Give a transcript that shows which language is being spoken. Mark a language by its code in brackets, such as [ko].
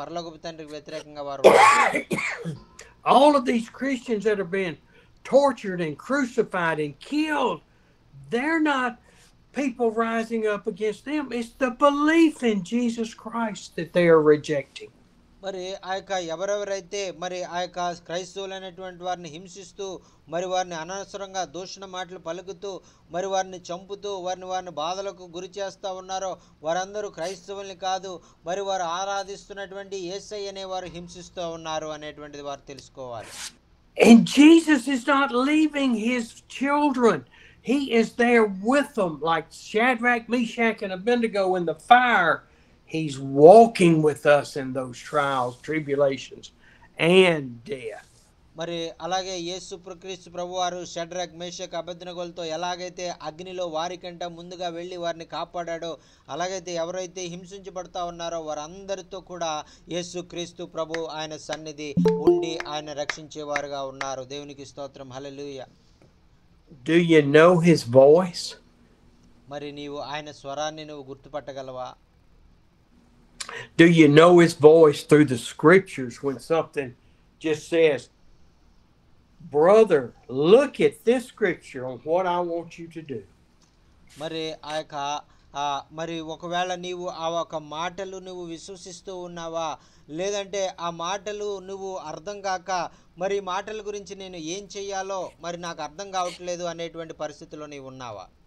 [te] పరలోకపు తండ్రికి వ్యతిరేకంగా వారు. [en] All of these Christians that are being tortured and crucified and killed, they're not people rising up against them. It's the belief in Jesus Christ that they are rejecting. [te] మరి ఆ యొక్క ఎవరెవరైతే మరి ఆ యొక్క క్రైస్తవులైనటువంటి వారిని హింసిస్తూ, మరి వారిని అనవసరంగా దూషణ మాటలు పలుకుతూ, మరి వారిని చంపుతూ, వారిని బాధలకు గురి చేస్తూ ఉన్నారో వారందరూ క్రైస్తవుల్ని కాదు, మరి వారు ఆరాధిస్తున్నటువంటి యేసయ్య అనే వారు హింసిస్తూ ఉన్నారు అనేటువంటిది వారు తెలుసుకోవాలి. [en] And Jesus is not leaving his children. He is there with them, like Shadrach, Meshach, and Abednego in the fire. He's walking with us in those trials, tribulations, and death. [te] మరి అలాగే యేసు క్రీస్తు ప్రభువారు షడ్రక్, మేషక్, అబేద్నెగోలతో ఎలాగైతే అగ్నిలో వారికంటే ముందుగా వెళ్ళి వారిని కాపాడాడో, అలాగైతే ఎవరైతే హింసించబడతా ఉన్నారో వారందరితో కూడా యేసు క్రీస్తు ప్రభు ఆయన సన్నిధి ఉండి ఆయన రక్షించేవారుగా ఉన్నారు. దేవునికి స్తోత్రం, హల్లెలూయా. [en] Do you know his voice? [te] మరి నీవు ఆయన స్వరాన్ని నువ్వు గుర్తుపట్టగలవా? [en] Do you know his voice through the scriptures when something just says, brother, look at this scripture on what I want you to do? [te] మరి ఆ యొక్క మరి ఒకవేళ నీవు ఆ ఒక మాటలు నువ్వు విశ్వసిస్తూ ఉన్నావా, లేదంటే ఆ మాటలు నువ్వు అర్థం కాక మరి మాటల గురించి నేను ఏం చెయ్యాలో మరి నాకు అర్థం కావట్లేదు అనేటువంటి పరిస్థితిలో నీవు ఉన్నావా?